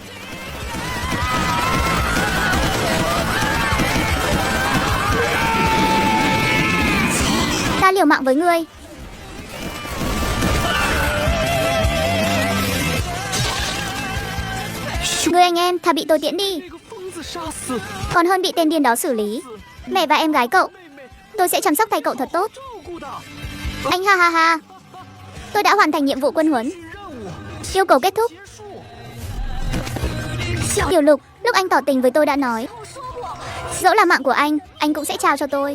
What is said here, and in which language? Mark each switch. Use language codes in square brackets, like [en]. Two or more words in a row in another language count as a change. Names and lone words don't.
[vi] Ta liều mạng với ngươi. Người anh em, thà bị tôi tiễn đi, [zh] 被个疯子杀死， [vi] còn hơn bị tên điên đó xử lý. Mẹ và em gái cậu, tôi sẽ chăm sóc tay cậu thật tốt. [zh] 照顾的。 [vi] Anh ha ha ha. Tôi đã hoàn thành nhiệm vụ quân huấn. Yêu cầu kết thúc. Tiểu Lục, lúc anh tỏ tình với tôi đã nói, dẫu là mạng của anh cũng sẽ trao cho tôi.